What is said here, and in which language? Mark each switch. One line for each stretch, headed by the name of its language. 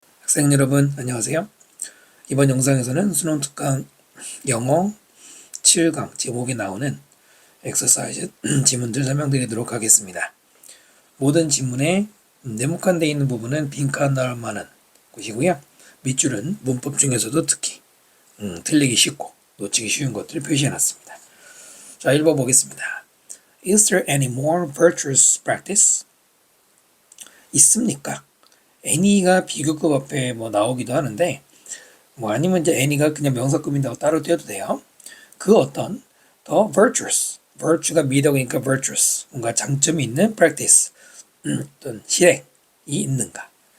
Korean: 학생 여러분 안녕하세요. 이번 영상에서는 수능 특강 영어 7강 제목에 나오는 엑서사이즈 지문들 설명드리도록 하겠습니다. 모든 지문에 네모칸 되어 있는 부분은 빈칸 넣을 만한 곳이고요. 밑줄은 문법 중에서도 특히 틀리기 쉽고 놓치기 쉬운 것들을 표시해놨습니다. 자, 읽어보겠습니다.
English: Is there any more virtuous practice?
Korean: 있습니까? any가 비교급 앞에 나오기도 하는데 아니면 이제 any가 그냥 명사급인다고 따로 떼어도 돼요. 그 어떤 더 virtuous, virtue가 미덕이니까 virtuous, 뭔가 장점이 있는 practice, 어떤 실행이 있는가?